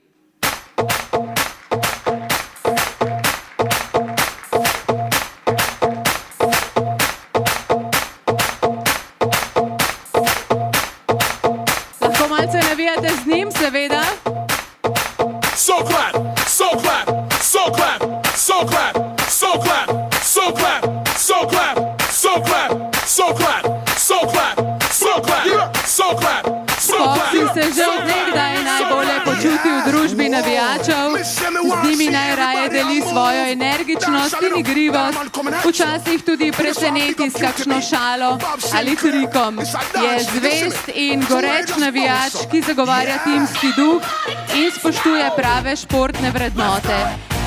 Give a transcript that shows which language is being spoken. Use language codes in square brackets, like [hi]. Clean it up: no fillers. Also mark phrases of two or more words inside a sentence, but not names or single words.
[sl] Z njim, seveda. [en] So clap, so clap, so clap, so clap, so clap, so clap, so clap, so clap, so clap, so clap, so clap, so clap, so clap. [sl] Foxy se že od nekdaj najbolje počuti v družbi navijačev, z njimi najraje deli svojo energičnost in igrivost, včasih tudi preseneti s kakšno šalo ali trikom. Je zvest in goreč navijač, ki zagovarja timski duh in spoštuje prave športne vrednote.